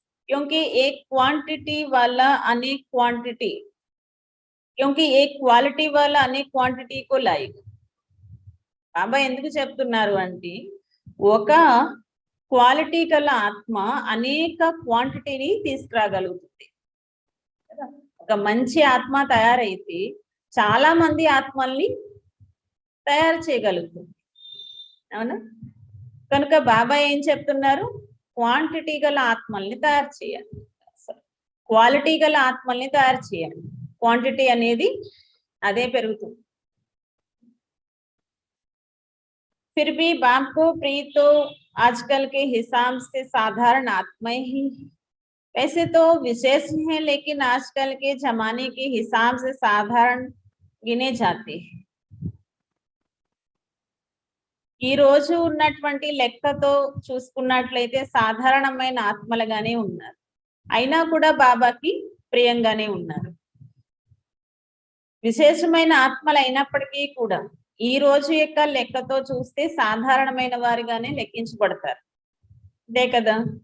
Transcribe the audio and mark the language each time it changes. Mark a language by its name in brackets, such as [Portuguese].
[Hindi] क्योंकि एक क्वांटिटी वाला अनेक क्वांटिटी, क्योंकि एक क्वालिटी वाला अनेक क्वांटिटी को लाएगा. [Telugu] బాబా ఎందుకు చెప్తున్నారు అంటే ఒక క్వాలిటీ గల ఆత్మ అనేక క్వాంటిటీని తీసుకురాగలుగుతుంది. ఒక మంచి ఆత్మ తయారైతే చాలా మంది ఆత్మల్ని తయారు చేయగలుగుతుంది, అవునా? కనుక బాబా ఏం చెప్తున్నారు? క్వాంటిటీ గల ఆత్మల్ని తయారు చేయండి, క్వాలిటీ గల ఆత్మల్ని తయారు చేయండి. క్వాంటిటీ అనేది అదే పెరుగుతుంది. [Hindi] फिर भी बाप को प्रिय तो आजकल के हिसाब से साधारण आत्माएं ही, वैसे तो विशेष है लेकिन आजकल के जमाने के हिसाब से साधारण गिने जाते हैं. [Telugu] ఈ రోజు ఉన్నటువంటి లెక్కతో చూసుకున్నట్లయితే సాధారణమైన ఆత్మలుగానే ఉన్నారు, అయినా కూడా బాబాకి ప్రియంగానే ఉన్నారు. విశేషమైన ఆత్మలు అయినప్పటికీ కూడా ఈ రోజు యొక్క లెక్కతో చూస్తే సాధారణమైన వారిగానే లెక్కించబడతారు, అంతే కదా.